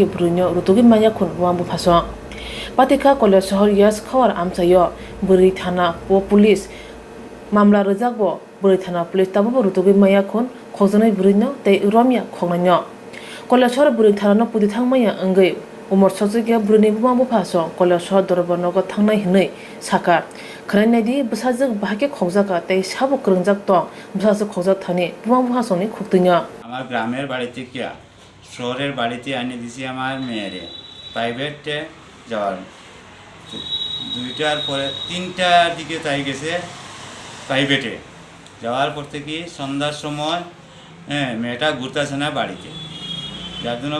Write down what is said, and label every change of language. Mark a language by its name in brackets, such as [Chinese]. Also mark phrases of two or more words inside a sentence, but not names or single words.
[Kok Borok] बुरैनो रुतुगि मायाखुन वांबो फासं पातिका कलेज सहर यास खावार आमचायो बुरै थाना व पुलिस मामला रोजागबो बुरै थाना पुलिस ताबो रुतुगि मायाखुन खगजनाय बुरैनो तै रमिया खगनायनो कलेज सहर बुरै थानानो पुदि थांमाया अंगै उमर सकजगिया बुरैनि बुमांबो फासं कलेज सहर दरबारनगो थांनाय हनै साका खनायनायदि बसाजों बाहाके खगजाका तै साबो करंजाक दं बसाजों खगजाक थानि बुमांबो फासंनि खुगतैनो [Bangla] আমার গ্রামের বাড়িতে কিয়া শহরের বাড়িতে আনি দিছি আমার মেয়েরে প্রাইভেটে যাওয়ার 2টার পরে 3টার দিকে তাই গেছে প্রাইভেটে যাওয়ার পর থেকে সন্ধ্যার সময় মেয়েটা ঘুরতেছে না বাড়িতে যার জন্য